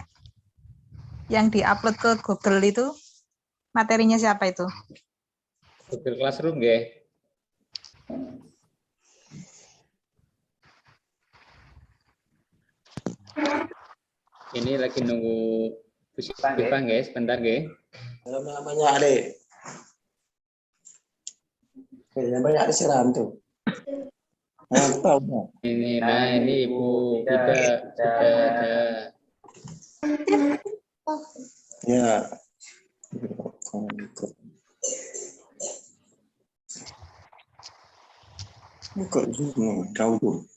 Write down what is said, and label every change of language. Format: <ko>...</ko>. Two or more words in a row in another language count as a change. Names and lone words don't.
<id>Yang diupload ke Google itu, materinya siapa itu? Google Classroom, nggih. Ini lagi nunggu Bu Syifa, nggih, sebentar, nggih. Namanya Ade. Namanya Ade Siram tuh. Ini Ibu sudah ada. Ya. Kok tahu tuh.</id>